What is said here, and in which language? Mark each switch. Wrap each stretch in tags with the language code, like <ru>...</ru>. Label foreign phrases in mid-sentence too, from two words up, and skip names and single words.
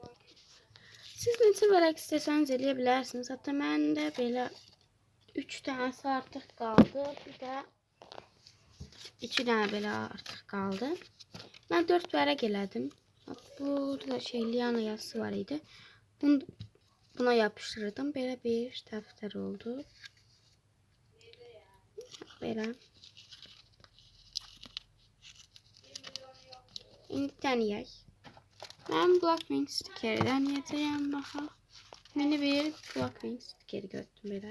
<az>Siz neçə vərəq istəsəniz eləyə bilərsiniz. Hatta məndə belə 3 dənəsi artıq qaldı. Bir də 2 dənə belə artıq qaldı. Mən 4 vərəq elədim. Burada Liana yazısı var idi.</az> <tr>Buna yapıştırdım. Böyle bir defter oldu.</tr> <az>Böyle. İndi deneyək.</az> <tr>Ben Blackpink stikeri deneyeceğim daha. Mini bir Blackpink stikeri gördüm böyle.</tr>